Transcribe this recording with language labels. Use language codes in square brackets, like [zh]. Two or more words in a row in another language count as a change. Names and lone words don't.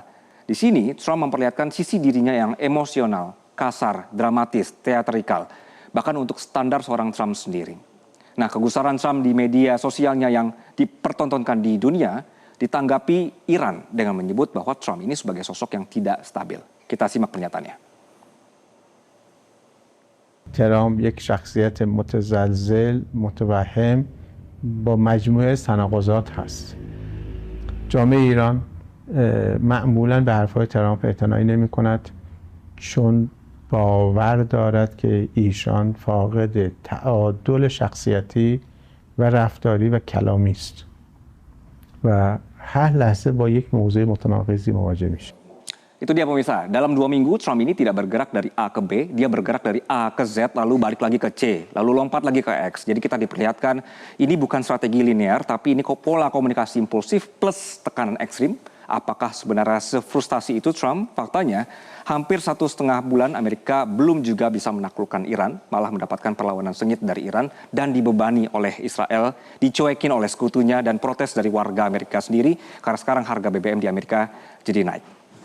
[id] Di sini, Trump memperlihatkan sisi dirinya yang emosional, kasar, dramatis, teatrikal. Bahkan untuk standar seorang Trump sendiri. Nah, kegusaran Trump di media sosialnya yang dipertontonkan di dunia ditanggapi Iran dengan menyebut bahwa Trump ini sebagai sosok yang tidak stabil. Kita simak pernyataannya. [fa] ترامپ یک شخصیت متزلزل، متوهم با مجموعه تناقضات هست. جامعه ایران معمولاً به حرفهای ترامپ اعتنایی نمی‌کند چون باور دارد که ایشان فاقد تعادل شخصیتی و رفتاری و کلامی است و هر لحظه با یک موضوع متناقضی مواجه میشه. [id] Itu dia pemirsa, dalam 2 minggu Trump ini tidak bergerak dari A ke B, dia bergerak dari A ke Z, lalu balik lagi ke C, lalu lompat lagi ke X. Jadi kita diperlihatkan ini bukan strategi linear, tapi ini pola komunikasi impulsif plus tekanan ekstrim. Apakah sebenarnya sefrustasi itu Trump? Faktanya, hampir 1,5 bulan Amerika belum juga bisa menaklukkan Iran, malah mendapatkan perlawanan sengit dari Iran dan dibebani oleh Israel, dicuekin oleh sekutunya dan protes dari warga Amerika sendiri, karena sekarang harga BBM di Amerika jadi naik.